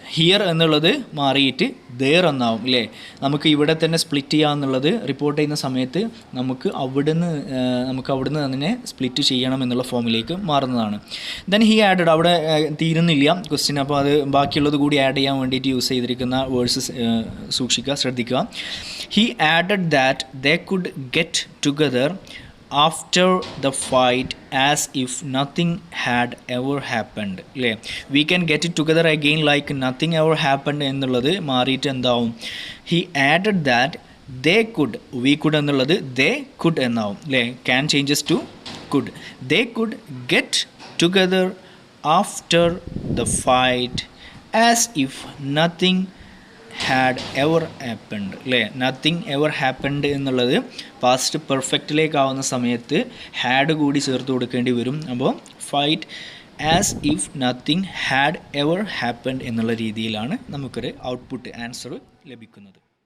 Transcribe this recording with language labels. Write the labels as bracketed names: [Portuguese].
[Malayalam] Here എന്നുള്ളത് മാറിയിട്ട് there എന്നാവും. അല്ലേ, നമുക്ക് ഇവിടെ തന്നെ സ്പ്ലിറ്റ് ചെയ്യാമെന്നുള്ളത് റിപ്പോർട്ട് ചെയ്യുന്ന സമയത്ത് നമുക്ക് അവിടുന്ന് തന്നെ സ്പ്ലിറ്റ് ചെയ്യണം എന്നുള്ള ഫോമിലേക്ക് മാറുന്നതാണ്. [English] then he added, [Malayalam] അവിടെ തീരുന്നില്ല ക്വസ്റ്റ്യൻ, അപ്പോൾ അത് ബാക്കിയുള്ളത് കൂടി ആഡ് ചെയ്യാൻ വേണ്ടിയിട്ട് യൂസ് ചെയ്തിരിക്കുന്ന വേർഡ്സ് ശ്രദ്ധിക്കുക. [English] He added that they could get together after the fight as if nothing had ever happened. അല്ലേ, we can get it together again like nothing ever happened [Malayalam] എന്നുള്ളത് മാറിയിട്ട് എന്താവും? [English] he added that they could, we could [Malayalam] എന്നുള്ളത് [English] they could [Malayalam] എന്നാവും. [English] അല്ലേ, can changes to could. they could get together after the fight as if nothing had ever happened. [Malayalam] അല്ലേ, nothing ever happened എന്നുള്ളത് past പെർഫെക്റ്റിലേക്ക് ആവുന്ന സമയത്ത് ഹാഡ് കൂടി ചേർത്ത് കൊടുക്കേണ്ടി വരും. അപ്പോൾ [English] fight as if nothing had ever happened [Malayalam] എന്നുള്ള രീതിയിലാണ് നമുക്കൊരു ഔട്ട്പുട്ട് ആൻസർ ലഭിക്കുന്നത്.